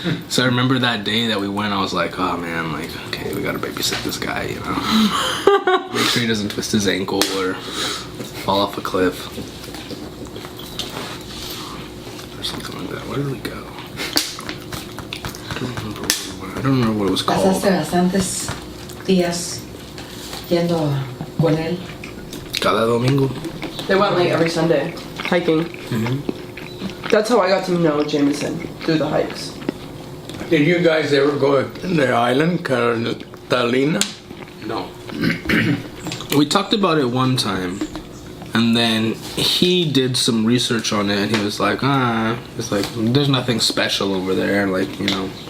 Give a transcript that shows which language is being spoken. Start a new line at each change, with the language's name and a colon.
English: So I remember that day that we went, I was like, oh man, like, okay, we gotta babysit this guy, you know? Make sure he doesn't twist his ankle or fall off a cliff. Or something like that. Where did we go? I don't remember what it was called.
Spanish: Pasaste bastantes días yendo con él. Cada domingo.
English: They went like every Sunday hiking. Mm-hmm. That's how I got to know Jamison, through the hikes. Did you guys ever go to the island, Catalina? No. We talked about it one time, and then he did some research on it, and he was like, it's like, there's nothing special over there, like, you know.